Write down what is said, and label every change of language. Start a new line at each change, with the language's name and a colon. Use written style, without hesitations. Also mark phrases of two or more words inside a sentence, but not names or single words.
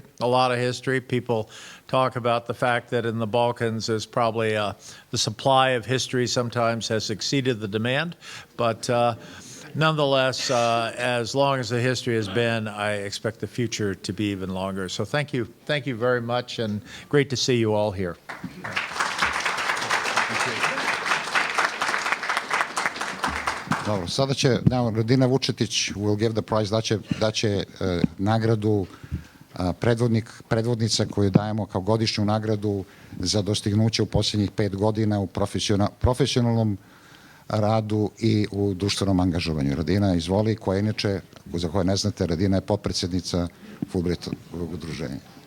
English: People talk about the fact that in the Balkans, there's probably the supply of history sometimes has exceeded the demand. But nonetheless, as long as the history has been, I expect the future to be even longer. So thank you very much, and great to see you all here.
Serbian: Dobro, sada će
English: Radina Vučetić will give the prize,
Serbian: daće nagradu predvodnica koju dajemo kao godišnju nagradu za dostignuće u posljednjih 5 godina u profesionalnom radu i u društvenom angažovanju. Radina, izvoli, koja inače, za koje ne znate, Radina je potpredsjednica Fulbrightovog udruženja.